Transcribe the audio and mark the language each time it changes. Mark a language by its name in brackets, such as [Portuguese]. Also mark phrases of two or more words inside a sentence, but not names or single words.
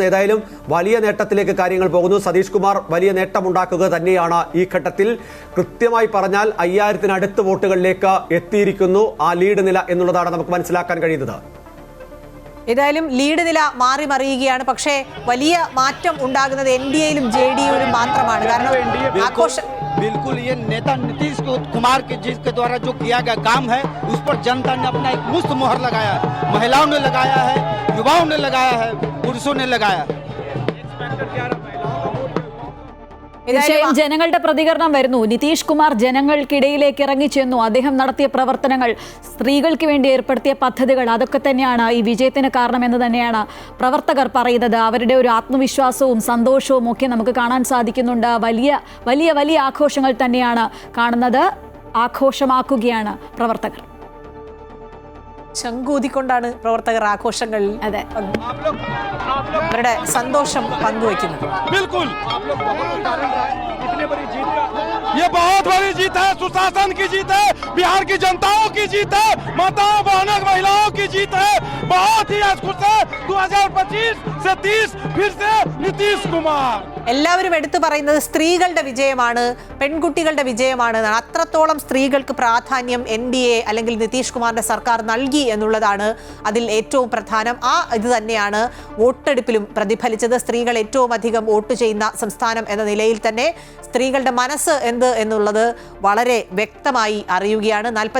[Malayalam] ഏതായാലും വലിയ നേട്ടത്തിലേക്ക് കാര്യങ്ങൾ പോകുന്നു. സതീഷ് കുമാർ വലിയ നേട്ടമുണ്ടാക്കുക തന്നെയാണ് ഈ ഘട്ടത്തിൽ. കൃത്യമായി പറഞ്ഞാൽ 5000-നടുത്ത് വോട്ടുകളിലേക്ക് എത്തിയിരിക്കുന്നു ആ ലീഡ് നില എന്നുള്ളതാണ് നമുക്ക് മനസ്സിലാക്കാൻ കഴിയുന്നത്. ഏതായാലും ലീഡ് നില മാറി മറിയുകയാണ്. പക്ഷേ വലിയ മാറ്റം ഉണ്ടാകുന്നത് NDAയിലും JDUവിലും മാത്രമാണ്. കാരണം [Hindi] बिल्कुल ये नेता नीतीश कुमार के जिसके द्वारा जो किया गया काम है उस पर जनता ने अपना एक मुफ्त मोहर लगाया है. महिलाओं ने लगाया है, युवाओं ने लगाया है, पुरुषों ने लगाया है. [Malayalam] തീർച്ചയായും ജനങ്ങളുടെ പ്രതികരണം വരുന്നു. നിതീഷ് കുമാർ ജനങ്ങൾക്കിടയിലേക്ക് ഇറങ്ങിച്ചെന്നു. അദ്ദേഹം നടത്തിയ പ്രവർത്തനങ്ങൾ, സ്ത്രീകൾക്ക് വേണ്ടി ഏർപ്പെടുത്തിയ പദ്ധതികൾ, അതൊക്കെ തന്നെയാണ് ഈ വിജയത്തിന് കാരണമെന്ന് തന്നെയാണ് പ്രവർത്തകർ പറയുന്നത്. അവരുടെ ഒരു ആത്മവിശ്വാസവും സന്തോഷവും ഒക്കെ നമുക്ക് കാണാൻ സാധിക്കുന്നുണ്ട്. വലിയ വലിയ വലിയ ആഘോഷങ്ങൾ തന്നെയാണ് കാണുന്നത്. ആഘോഷമാക്കുകയാണ് പ്രവർത്തകർ. ശംഖൂതിക്കൊണ്ടാണ് പ്രവർത്തകർ ആഘോഷങ്ങളിൽ അവരുടെ സന്തോഷം പങ്കുവയ്ക്കുന്നത്. [Hindi] ये बहुत बड़ी जीत है, सुशासन की जीत है, बिहार की जनताओं की जीत है, माताओं बहनों महिलाओं की जीत है. बहुत ही खुश है. 2025 से 30 फिर से नीतीश कुमार. [Malayalam] എല്ലാവരും എടുത്തു പറയുന്നത് സ്ത്രീകളുടെ വിജയമാണ്, പെൺകുട്ടികളുടെ വിജയമാണ്. അത്രത്തോളം സ്ത്രീകൾക്ക് പ്രാധാന്യം NDA അല്ലെങ്കിൽ നിതീഷ് കുമാറിന്റെ സർക്കാർ നൽകി എന്നുള്ളതാണ് അതിൽ ഏറ്റവും പ്രധാനം. ഇത് തന്നെയാണ് വോട്ടെടുപ്പിലും പ്രതിഫലിച്ചത്. സ്ത്രീകൾ ഏറ്റവും അധികം വോട്ട് ചെയ്യുന്ന സംസ്ഥാനം എന്ന നിലയിൽ തന്നെ സ്ത്രീകളുടെ മനസ്സ് എന്ത് എന്നുള്ളത് വളരെ വ്യക്തമായി അറിയുകയാണ്.